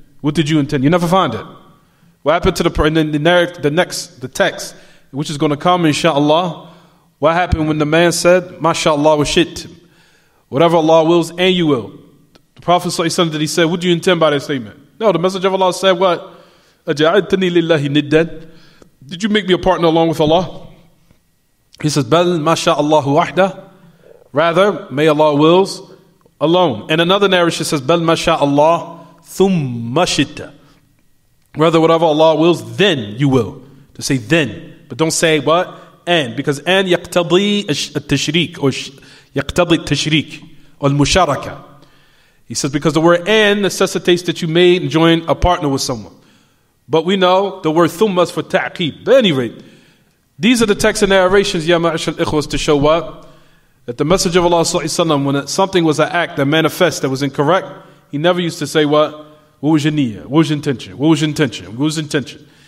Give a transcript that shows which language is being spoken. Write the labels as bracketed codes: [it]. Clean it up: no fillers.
[en] What did you intend? You never find it. What happened to the text, which is going to come, inshaAllah, what happened when the man said, MashaAllah wa shit, whatever Allah wills and you will. The Prophet ﷺ, did he say, what do you intend by that statement? No, the Messenger of Allah said what? [ar] أَجَعَلْتَنِي لِلَّهِ نِدًّا. [en] Did you make me a partner along with Allah? He says, [ar] بَلْ مَا شَاءَ اللَّهُ وَحْدَهُ. [en] Rather, may Allah wills alone. And another narration says, [ar] بَلْ مَا شَاءَ اللَّهُ ثُمَّ شِئْتَ. [en] Rather, whatever Allah wills, then you will. To say then. But don't say what? And. Because and [ar] يَقْتَضِي التَّشْرِيك, or يَقْتَضِي التَّشْرِيك, or الْمُشَارَكَةِ. [en] He says, because the word and necessitates that you may join a partner with someone. But we know the word thumma is for ta'qib. But at any rate, these are the texts and narrations, ya ma'ashal ikhwas, to show what? That the Messenger of Allah ﷺ, when something was an act that manifest that was incorrect, he never used to say what? What was your niyyah? What was your intention? What was your intention? What was your intention?